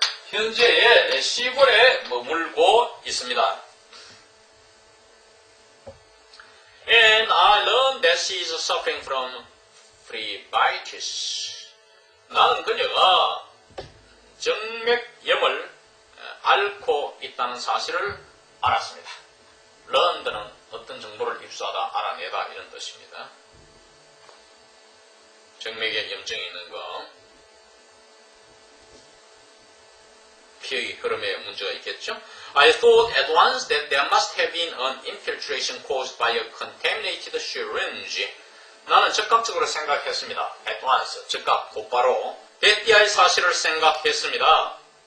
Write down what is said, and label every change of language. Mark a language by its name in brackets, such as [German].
[Korean] 현재의 시골에 머물고 있습니다. [English] And I learned that she is suffering from phlebitis. [Korean] 나는 그녀가 정맥염을 앓고 있다는 사실을 알았습니다. learned는 어떤 정보를 입수하다, 알아내다 이런 뜻입니다. 정맥에 염증이 있는 거. 피의 흐름에 문제가 있겠죠. [English] I thought at once that there must have been an infiltration caused by a contaminated syringe. [Korean] 나는 즉각적으로 생각했습니다. at once, 즉각, 곧바로 데띠아의 사실을 생각했습니다.